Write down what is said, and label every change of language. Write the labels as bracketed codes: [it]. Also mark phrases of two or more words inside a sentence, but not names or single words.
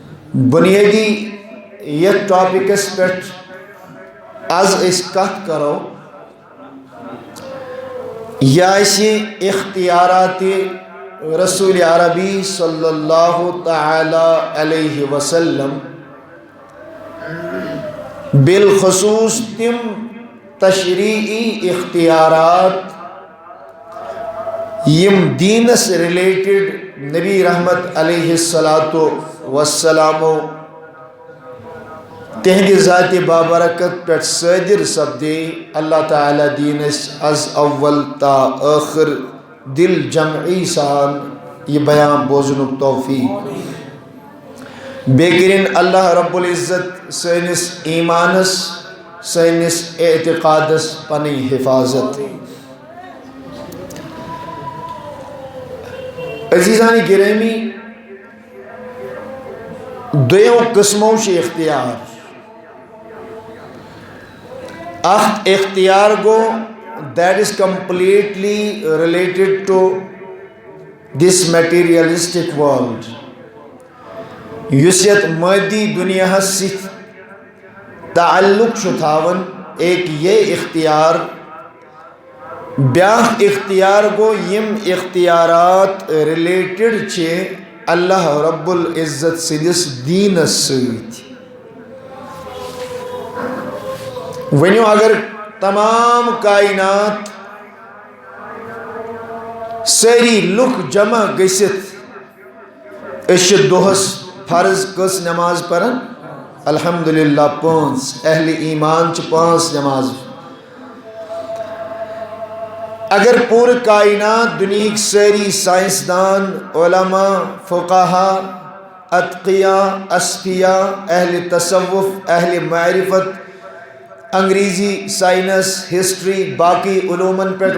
[ks] بنیادی یہ ٹاپکس پہ آز اس کت کرو یہ اختیارات رسول عربی صلی اللہ تعالی علیہ وسلم بالخصوص تم تشریعی اختیارات یم دینس ریلیٹڈ نبی رحمت علیہ السلام تہندِ ذات بابرکت پہ صادر سپدے اللہ تعالیٰ دینس از اول تا آخر دل جمعی سان یہ بیان بوزنک توفیق بیکرین اللہ رب العزت سینس ایمانس سینس اعتقادس پنی حفاظت عزیزان گرامی دویوں قسموں سے اختیار اخت اختیار گو [en] that is completely related to this materialistic world [ks] یوسیت مادی دنیا ست تعلق چھتاون ایک یہ اختیار بیاہ اختیار گو یم اختیارات ریلیٹڈ چھے اللہ رب العزت سندس دین سیت ونیو اگر تمام کائنات ساری لک جمع گست اش دوہس فرض کس نماز پرن الحمدللہ 5 اہل ایمان چھ 5 نماز اگر پور کائنات دنیا ساری سائنسدان علماء فقہا اتقیاء اصفیاء اہل تصوف اہل معرفت انگریزی سائنس ہسٹری باقی علومن پر